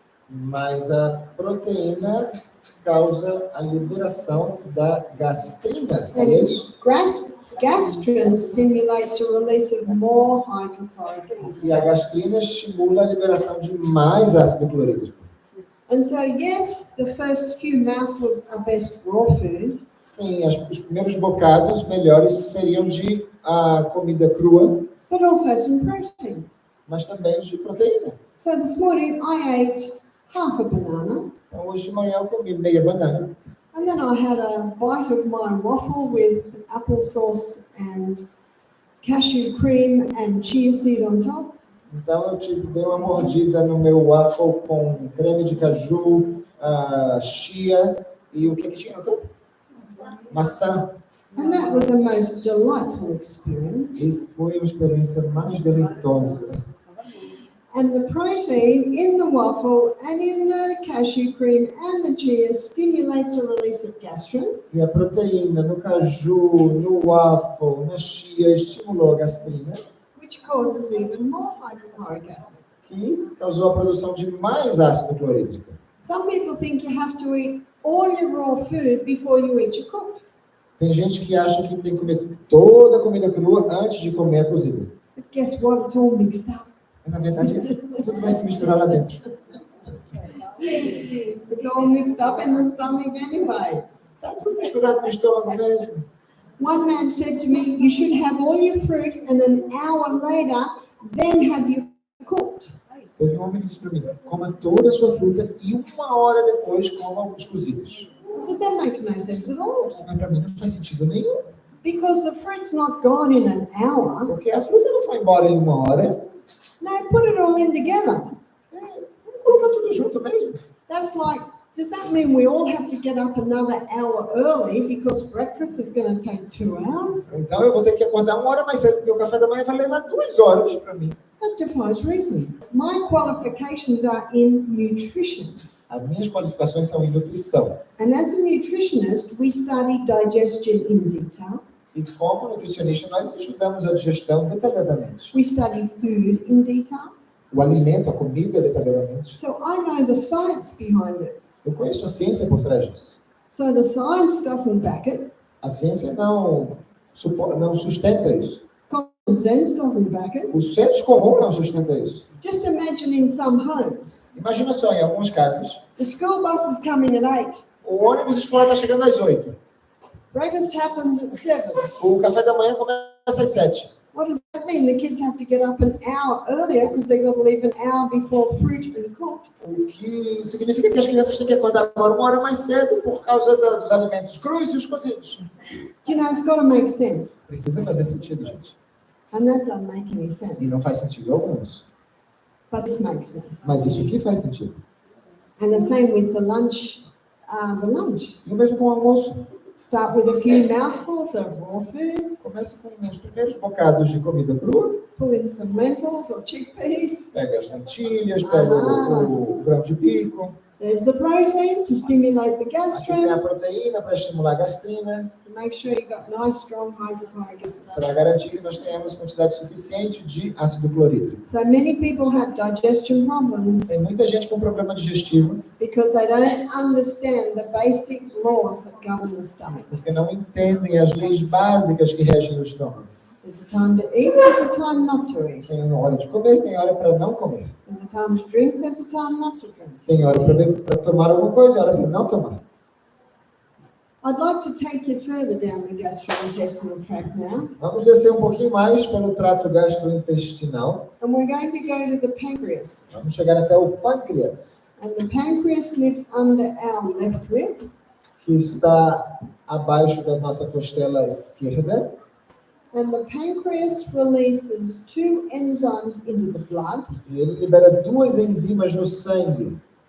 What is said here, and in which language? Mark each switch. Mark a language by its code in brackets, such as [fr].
[pt] Mas a proteína causa a liberação da gastrina, é isso? [en] Gastrin stimulates a release of more hydrochloric acid. [pt] E a gastrina estimula a liberação de mais ácido clorídrico. [en] And so, yes, the first few mouthfuls are best raw food. [pt] Sim, os primeiros bocados melhores seriam de comida crua, [en] But also some protein. [pt] mas também de proteína. [en] So this morning I ate half a banana, [pt] Então, hoje de manhã eu comi meia banana. [en] and then I had a bite of my waffle with applesauce and cashew cream and chia seed on top. [pt] Então, dei uma mordida no meu waffle com creme de caju, chia e o que tinha no topo? Maçã. [en] And that was a most delightful experience. [pt] E foi uma experiência mais deleitosa. [en] And the protein in the waffle and in the cashew cream and the chia stimulates a release of gastrin. [pt] E a proteína no caju, no waffle, na chia, estimulou a gastrina, [en] Which causes even more hydrochloric acid. [pt] que causou a produção de mais ácido clorídrico. [en] Some people think you have to eat all your raw food before you eat your cooked. [pt] Tem gente que acha que tem que comer toda a comida crua antes de comer a cozida. [en] But guess what? It's all mixed up. [pt] Na verdade, tudo vai se misturar lá dentro. [en] It's all mixed up in the stomach anyway. [pt] Tá tudo misturado no estômago mesmo. [en] One man said to me, you should have all your fruit and an hour later, then have you cooked. [pt] Teve um homem que disse para mim, coma toda a sua fruta e 1 hora depois coma os cozidos. [en] I said, that makes no sense at all. [pt] Mas para mim não faz sentido nenhum. [en] Because the fruit's not gone in an hour. [pt] Porque a fruta não foi embora em 1 hora. [en] No, put it all in together. [pt] Vamos colocar tudo junto mesmo. [en] That's like, does that mean we all have to get up another hour early because breakfast is going to take 2 hours? [pt] Então eu vou ter que acordar 1 hora mais cedo, porque o café da manhã vai levar 2 horas para mim. [en] That defies reason. My qualifications are in nutrition. [pt] As minhas qualificações são em nutrição. [en] And as a nutritionist, we study digestion in detail. [pt] E como nutricionista, nós estudamos a digestão detalhadamente. [en] We study food in detail. [pt] O alimento, a comida detalhadamente. [en] So I know the science behind it. [pt] Eu conheço a ciência por trás disso. [en] So the science doesn't back it. [pt] A ciência não sustenta isso. [en] Common sense doesn't back it. [pt] O senso comum não sustenta isso. [en] Just imagine in some homes, [pt] Imagina só, em algumas casas, [en] the school bus is coming at 8. [pt] o ônibus escolar está chegando às 8. [en] Breakfast happens at 7. [pt] O café da manhã começa às 7. [en] What does that mean? The kids have to get up an hour earlier because they've got to leave an hour before fruit has been cooked. [pt] O que significa que as crianças têm que acordar agora 1 hora mais cedo por causa dos alimentos crus e os cozidos. [en] Do you know, it's got to make sense. [pt] Precisa fazer sentido, gente. [en] And that doesn't make any [pt] E [en] sense. [pt] não faz sentido algum isso. [en] But this makes sense. [pt] Mas isso aqui faz sentido. [en] And the same with the lunch. [pt] E o mesmo com o almoço. [en] Start with a few mouthfuls of raw food. [pt] Comece com os primeiros bocados de comida crua. [en] Pull in some lentils or chickpeas. [pt] Pega as lentilhas, pega o grão de bico. [en] There's the protein to stimulate the [pt] Aqui tem a [en] gastrin, [pt] proteína para estimular a gastrina, [en] to make sure you've got nice, strong hydrochloric acid. [pt] para garantir que nós tenhamos quantidade suficiente de ácido clorídrico. [en] So many people have digestion problems [pt] Tem muita gente com problema digestivo [en] because they don't understand the basic laws that govern the stomach. [pt] porque não entendem as leis básicas que regem o estômago. [en] There's a time to eat, there's a time not to eat. [pt] Tem hora de comer, tem hora para não comer. [en] There's a time to drink, there's a time not to drink. [pt] Tem hora para tomar alguma coisa e hora para não tomar. [en] I'd like to take you further down the gastrointestinal tract now, [pt] Vamos descer um pouquinho mais pelo trato gastrointestinal. [en] and we're going to go to the pancreas. [pt] Vamos chegar até o pâncreas, [en] And the pancreas lives under our left rib, [pt] que está abaixo da nossa costela esquerda. [en] and the pancreas releases two enzymes into the blood. [pt] E ele libera duas enzimas no sangue.